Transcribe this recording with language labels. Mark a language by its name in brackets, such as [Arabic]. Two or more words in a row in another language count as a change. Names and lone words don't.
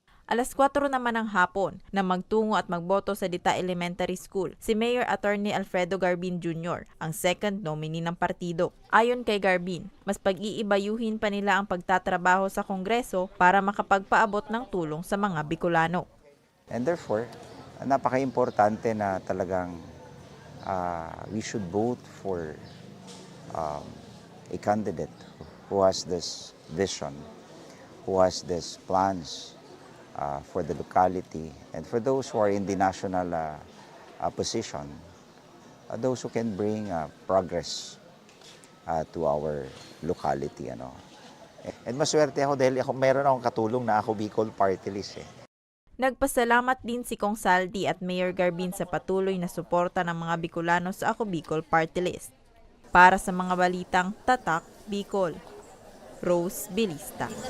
[Filipino] Alas 4 naman ng hapon na magtungo at magboto sa Dita Elementary School si Mayor Attorney Alfredo Garbin Jr., ang second nominee ng partido. Ayon kay Garbin, mas pag-iibayuhin pa nila ang pagtatrabaho sa Kongreso para makapagpaabot ng tulong sa mga Bicolano. [English] And therefore, [Filipino] napaka-importante na talagang [English] we should vote for a candidate who has this vision, who has these plans for the locality, and for those who are in the national position, those who can bring progress to our locality. [Filipino] And maswerte ako dahil meron akong katulong na ako Bicol Party List. Nagpasalamat din si Kong Saldi at Mayor Garbin sa patuloy na suporta ng mga Bicolano sa Ako Bicol Party List. Para sa mga balitang Tatak Bicol, Rose Bilista.